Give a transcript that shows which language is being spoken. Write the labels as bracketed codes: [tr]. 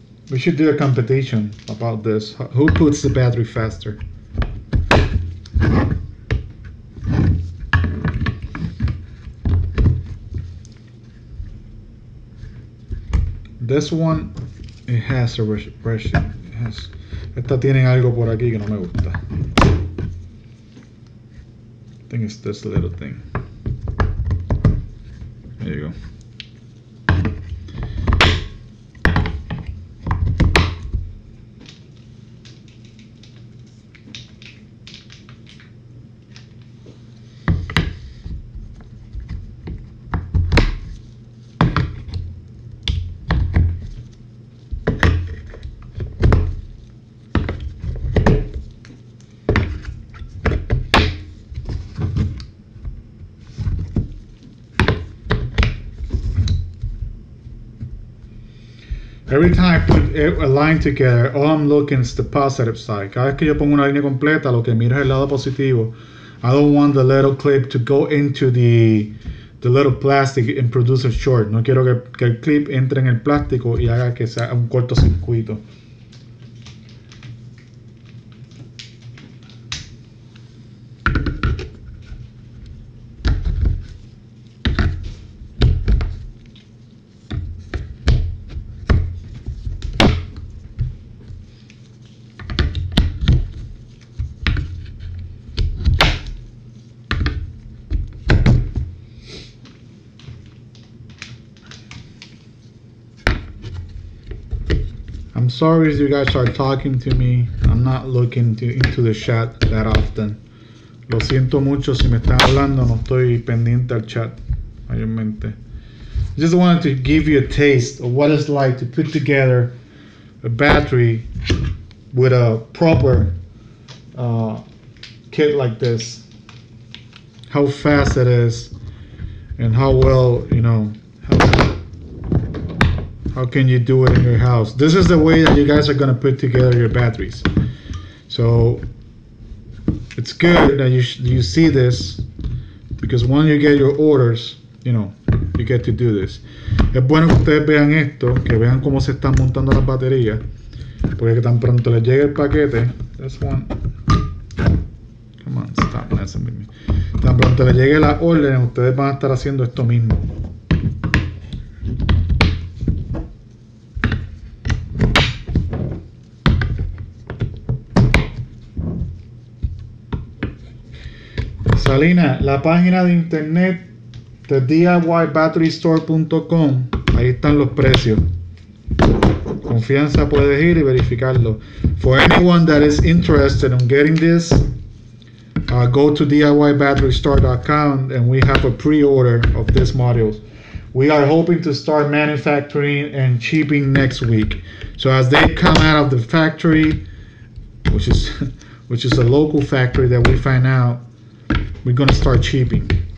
[en] We should do a competition about this. Who puts the battery faster? This one, it has a version. [es] Esta tienen algo por aquí que no me gusta. [en] I think it's this little thing. There you go. Every time I put a line together, all I'm looking is the positive side. [es] Cada vez que yo pongo una línea completa, lo que miro es el lado positivo. [en] I don't want the little clip to go into the little plastic and produce a short. [es] No quiero que el clip entre en el plástico y haga que sea un cortocircuito. [en] I'm sorry if you guys are talking to me. I'm not looking into the chat that often. [es] Lo siento mucho si me están hablando, no estoy pendiente al chat mayormente. [en] Just wanted to give you a taste of what it's like to put together a battery with a proper kit like this, how fast it is and how well, you know, how can you do it in your house. This is the way that you guys are going to put together your batteries. So it's good that you see this, because when you get your orders, you know, you get to do this. [es] Es bueno que ustedes vean esto, que vean cómo se están montando las baterías, porque tan pronto les llegue el paquete. [en] That's one. Come on, stop messing with me. [es] Tan pronto les llegue la orden, ustedes van a estar haciendo esto mismo. Salina, la página de internet de DIYBatteryStore.com, ahí están los precios. Confianza, puedes ir y verificarlo. [en] For anyone that is interested in getting this, go to DIYBatteryStore.com and we have a pre-order of these modules. We are hoping to start manufacturing and shipping next week. So as they come out of the factory, which is a local factory that we find out, we're gonna start shipping.